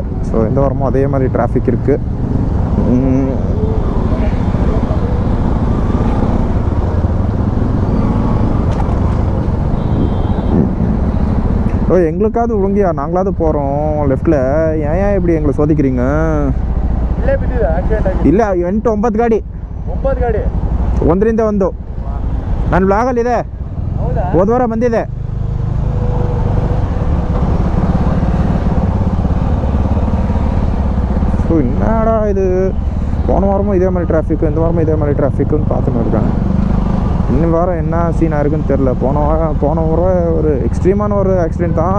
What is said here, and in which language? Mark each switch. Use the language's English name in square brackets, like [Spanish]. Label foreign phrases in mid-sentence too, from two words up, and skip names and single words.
[Tamil] ஸோ இந்த வாரமும் அதே மாதிரி டிராஃபிக் இருக்குது. எங்களுக்காவது ஒழுங்கியா, நாங்களாவது போகிறோம் லெஃப்டில், ஏன் இப்படி எங்களை சோதிக்கிறீங்க? [Kannada] ಇಲ್ಲ 8-9 ಗಾಡಿ ಒಂದರಿಂದ ಒಂದು. ನನ್ನ ಬ್ಲಾಗಲ್ಲಿದೆ, ಹೋದ ವಾರ ಬಂದಿದೆ. [Tamil] ஸோ என்னடா இது, போன வாரமும் இதே மாதிரி டிராஃபிக்கு, இந்த வாரமும் இதே மாதிரி டிராஃபிக்குன்னு பார்த்துன்னு இருக்காங்க. இன்னும் வாரம் என்ன சீனாக இருக்குன்னு தெரில. போன வாரம் ஒரு எக்ஸ்ட்ரீமான ஒரு ஆக்சிடெண்ட் தான்.